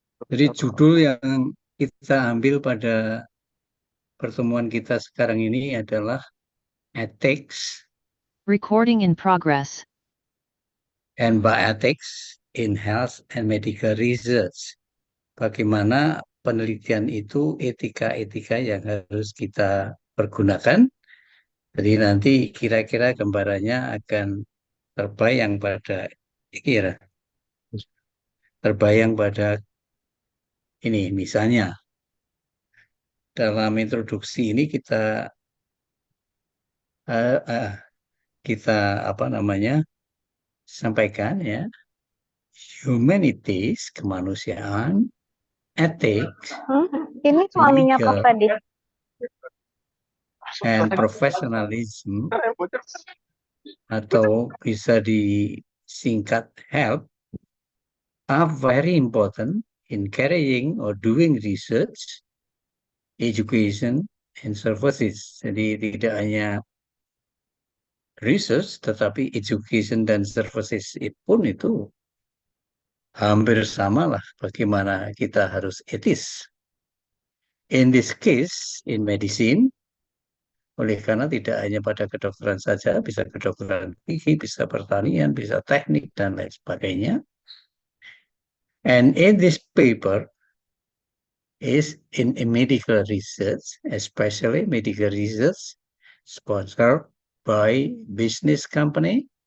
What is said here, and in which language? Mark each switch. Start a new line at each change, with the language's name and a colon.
Indonesian: Jadi judul yang kita ambil pada pertemuan kita sekarang ini adalah Ethics
English: Recording in progress. and Bioethics in Health and Medical Research.
Indonesian: Bagaimana penelitian itu etika-etika yang harus kita pergunakan. Jadi nanti kira-kira gambarannya akan terbayang pada kira terbayang pada ini misalnya dalam introduksi ini eh, eh, kita apa namanya sampaikan ya humanities kemanusiaan, ethics, Ini suaminya Prof
English: legal
Indonesian: tadi.
English: and professionalism
Indonesian: atau bisa disingkat
English: HELP are very important in carrying or doing research, education, and services.
Indonesian: Jadi tidak hanya research, tetapi education dan services pun itu hampir sama lah bagaimana kita harus etis.
English: In this case, in medicine,
Indonesian: oleh karena tidak hanya pada kedokteran saja, bisa kedokteran gigi, bisa pertanian, bisa teknik, dan lain sebagainya.
English: And in this paper, is in medical research, especially medical research sponsored by business company.